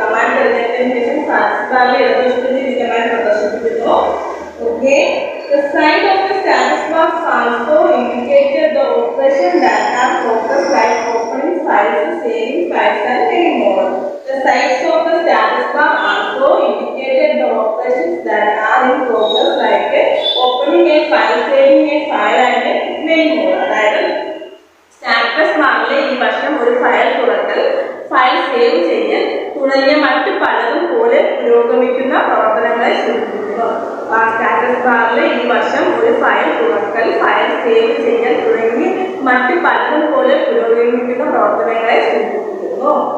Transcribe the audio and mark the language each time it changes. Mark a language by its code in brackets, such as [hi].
[ml] Command തിരഞ്ഞെടുത്തതിന് ശേഷം status ബാറിലെ ഇടതുവശത്തിന് command പ്രദർശിപ്പിക്കുന്നു. [en] Okay, the side of the status bar also indicated the operation that are focused like opening files, saving files and many more. The sides of the status bar also indicated the operations that are in progress like opening a file, saving a file and many more. [ml] അതായത് status ബാറിലെ ഈ വശം ഒരു file തുറക്കൽ, file save ചെയ്യൽ തുടങ്ങിയ മറ്റ് പലതും പോലെ പുരോഗമിക്കുന്ന പ്രവർത്തനങ്ങളെ സൂചിപ്പിക്കുന്നു. സ്റ്റാറ്റസ് ബാറിലെ ഈ വശം ഒരു ഫയൽ തുറക്കൽ, ഫയൽ സേവ് ചെയ്യൽ തുടങ്ങി മറ്റ് പലതും പോലെ പുരോഗമിക്കുന്ന പ്രവർത്തനങ്ങളെ സൂചിപ്പിക്കുന്നു.